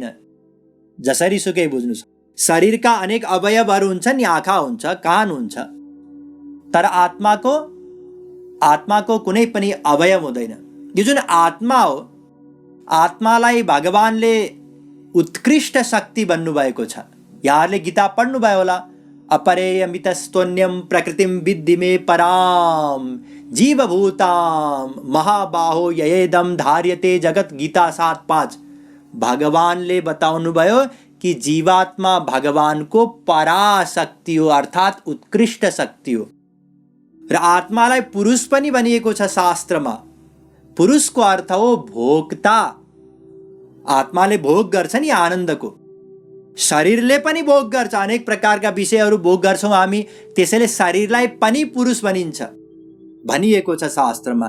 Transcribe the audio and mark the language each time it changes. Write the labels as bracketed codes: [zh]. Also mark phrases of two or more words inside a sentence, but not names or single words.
[ne] जसरी सुकै बुझ्नुस्, शरीरका अनेक अवयवहरू हुन्छन्, आँखा हुन्छ, कान हुन्छ, तर आत्माको कुनै पनि अवयव हुँदैन। यो जुन आत्मा हो, आत्मालाई भगवानले उत्कृष्ट शक्ति भन्नुभएको छ। यहाँहरूले गीता पढ्नुभयो होला। [sa] अपरेयमितस्त्वन्यं प्रकृतिं विद्धि मे पराम जीवभूतां महाबाहो ययेदं धार्यते जगत, गीता 7:5। [ne] भगवानले बताउनुभयो कि जीवात्मा भगवानको पराशक्ति हो, अर्थात् उत्कृष्ट शक्ति हो। र आत्मालाई पुरुष पनि भनिएको छ शास्त्रमा। पुरुषको अर्थ हो भोक्ता। आत्माले भोग गर्छ नि आनन्दको, शरीरले पनि भोग गर्छ, अनेक प्रकारका विषयहरू भोग गर्छौँ हामी, त्यसैले शरीरलाई पनि पुरुष भनिन्छ, भनिएको छ शास्त्रमा।